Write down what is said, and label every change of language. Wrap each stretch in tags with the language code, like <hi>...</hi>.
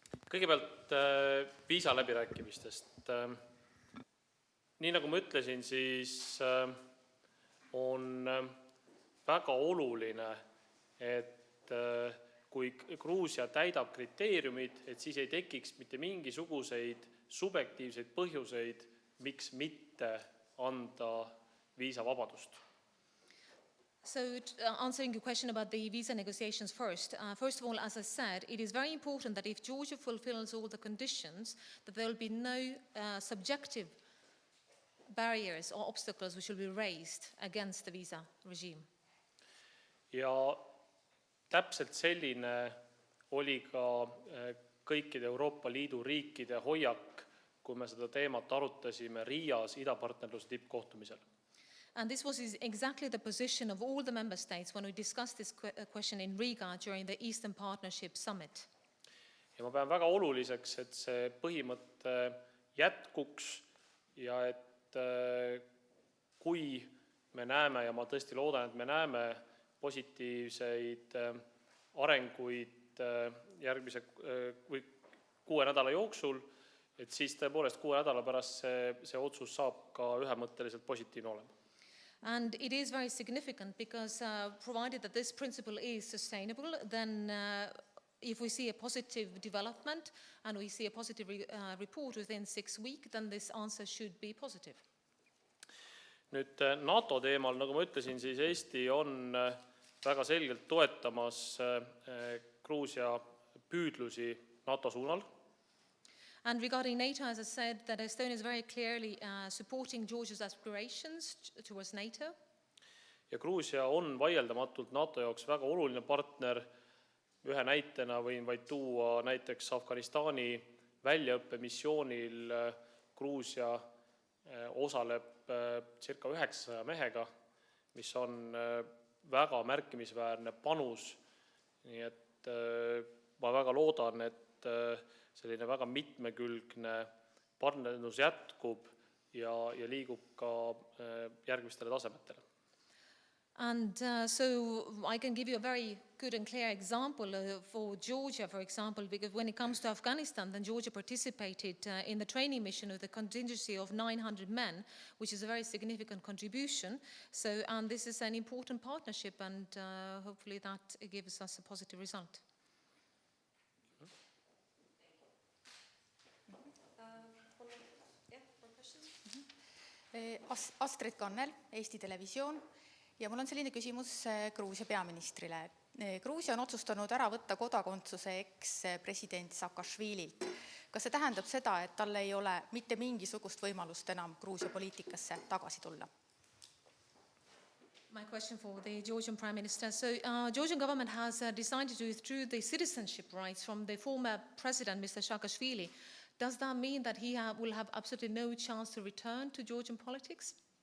<et>Kõigepealt viisa läbirääkimistest. Nii nagu ma ütlesin, siis on väga oluline, et kui Gruusia täidab kriteeriumid, et siis ei tekiks mitte mingisuguseid subjektiivseid põhjuseid, miks mitte anda viisavabadust.</et> <en>So answering your question about the visa negotiations first. First of all, as I said, it is very important that if Georgia fulfills all the conditions, that there will be no subjective barriers or obstacles which will be raised against the visa regime.</en> <et>Ja täpselt selline oli ka kõikide Euroopa Liidu riikide hoiak, kui me seda teemat arutasime Riias idapartnerluse tippkohtumisel.</et> <en>And this was exactly the position of all the member states when we discussed this question in Riga during the Eastern Partnership Summit.</en> <et>Ja ma pean väga oluliseks, et see põhimõte jätkuks ja et kui me näeme, ja ma tõesti loodan, et me näeme positiivseid arenguid järgmise 6 nädala jooksul, et siis tõepoolest 6 nädala pärast see otsus saab ka ühemõtteliselt positiivne olema.</et> <en>And it is very significant because provided that this principle is sustainable, then if we see a positive development and we see a positive report within 6 weeks, then this answer should be positive.</en> <et>Nüüd NATO teemal, nagu ma ütlesin, siis Eesti on väga selgelt toetamas Gruusia püüdlusi NATO suunal.</et> <en>And regarding NATO, as I said, that Estonia is very clearly supporting Georgia's aspirations towards NATO.</en> <et>Ja Gruusia on vaieldamatult NATO jaoks väga oluline partner. Ühe näitena võin vaid tuua näiteks Afganistani väljaõppemissioonil Gruusia osaleb circa 900 mehega, mis on väga märkimisväärne panus. Nii et ma väga loodan, et selline väga mitmekülgne partnerlus jätkub ja liigub ka järgmistele tasemetele.</et> <en>And so I can give you a very good and clear example for Georgia, for example, because when it comes to Afghanistan, then Georgia participated in the training mission with a contingency of 900 men, which is a very significant contribution. So, and this is an important partnership, and hopefully that gives us a positive result.</en> <et>Astrid Kannel, Eesti Televisioon, ja mul on selline küsimus Gruusia peaministrile. Gruusia on otsustanud ära võtta kodakondsuse ex-president Saakašvililt. Kas see tähendab seda, et tal ei ole mitte mingisugust võimalust enam Gruusia poliitikasse tagasi tulla?</et> <en>My question for the Georgian Prime Minister. So, Georgian government has decided to withdraw the citizenship rights from the former president, Mr. Saakashvili. Does that mean that he will have absolutely no chance to return to Georgian politics?</en>